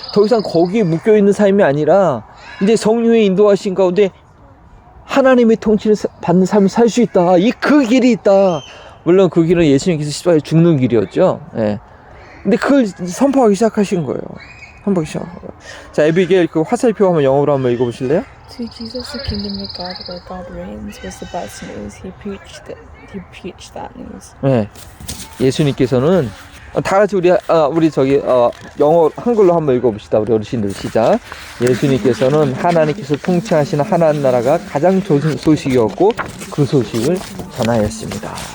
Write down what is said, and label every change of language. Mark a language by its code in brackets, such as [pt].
[ko] 더 이상 거기에 묶여 있는 삶이 아니라 이제 성령의 인도하신 가운데 하나님의 통치를 받는 삶을 살 수 있다. 그 길이 있다. 물론 그 길은 예수님께서 십자가에 죽는 길이었죠. 예. 근데 그걸 선포하기 시작하신 거예요. 선포하기 시작한 거예요. 자, 에비게일 그 화살표 한번 영어로 한번 읽어보실래요? [en] To Jesus, the kingdom of God, where God reigns, was the best news. He preached that news. [ko] 네, 예수님께서는 다 같이 우리 저기 영어 한글로 한번 읽어봅시다. 우리 어르신들 시작. 예수님께서는 하나님께서 통치하시는 하나님 나라가 가장 좋은 소식이었고 그 소식을 전하였습니다.